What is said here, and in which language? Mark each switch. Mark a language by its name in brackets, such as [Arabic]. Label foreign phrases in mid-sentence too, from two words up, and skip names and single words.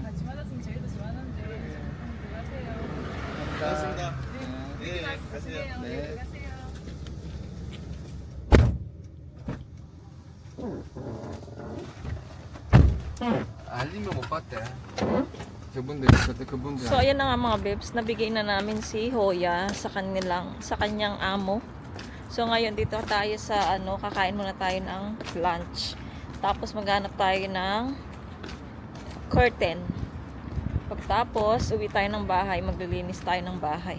[Korean] 같이 받았으면 저희도 좋아하는데 들어가세요. 고맙습니다. 네, 가세요. 네. 들어가세요. 알리면 못 봤대. 저분들 그분들. [Filipino] So, ayan na nga mga bebs. Nabigay na namin si Hoya sa kanyang amo. So, ngayon dito tayo sa kakain muna tayo ng lunch. Tapos, maghanap tayo ng curtain. Pagtapos, uwi tayo ng bahay. Maglilinis tayo ng bahay.